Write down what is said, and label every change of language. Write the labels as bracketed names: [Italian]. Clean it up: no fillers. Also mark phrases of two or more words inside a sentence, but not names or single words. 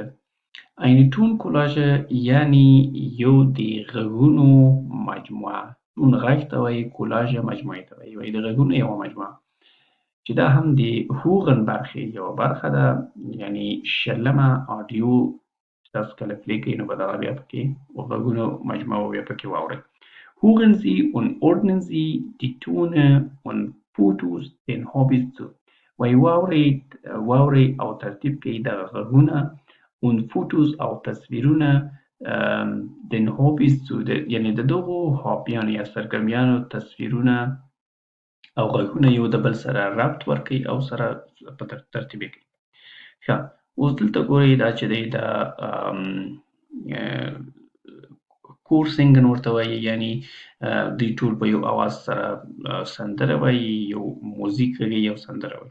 [German] Eine Toncollage [Pashto] یعنې یو د غږونو مجموعه. ټون غږ ته وایي، کولاژ مجموعې ته وایي. وایي د غږونو یوه مجموعه چې دا هم د هوغن برخې یوه برخه ده، یعنې 20مه آډیو چې تاسو کله پلی کوئ نو به دغه بیا پکې غږونو مجموعه بیا پکې واورئ. [German] Hören Sie und ordnen Sie die Töne und Fotos den Hobbys zu. [Pashto] وایي واورئ او ترتیب کړئ دغه غږونه [German] und Fotos [Pashto] او تصویرونه [German] den Hobbys zu [Pashto] یعنې د دغو هابیانو یا سرګرمیانو تصویرونه او غږونه یو د بل سره ربط ورکړئ او سره په ترتیب یې کړئ. ښه، اوس دلته ګورئ دا چې دی دا کورسینګن ورته وایي، یعنې دوی ټول په یو اواز سره سندره وایي، یو موزیک غږوي، یو سندره وایي.